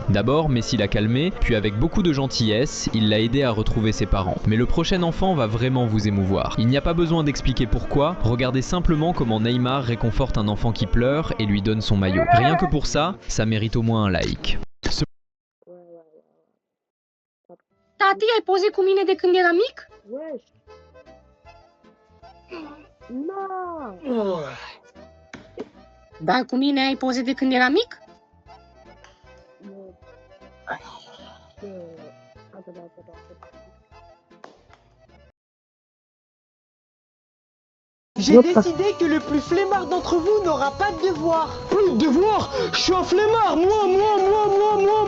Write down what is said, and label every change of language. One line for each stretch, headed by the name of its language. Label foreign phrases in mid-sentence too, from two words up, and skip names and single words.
French: D'abord, Messi l'a calmé, puis avec beaucoup de gentillesse, il l'a aidé à retrouver ses parents. Mais le prochain enfant va vraiment vous émouvoir. Il n'y a pas besoin d'expliquer pourquoi, regardez simplement comment Neymar réconforte un enfant qui pleure et lui donne son maillot. Rien que pour ça, ça mérite au moins un like. Ouais, ouais, ouais.
Romanian: Tati, ai poze cu mine de când eram mic?
French: Wesh! Non!
Romanian: Da, cu mine ai poze de când eram mic?
French: Non. Attends, attends. J'ai décidé que le plus flemmard d'entre vous n'aura pas de devoir. Plus de devoir? Je suis un flemmard, moi.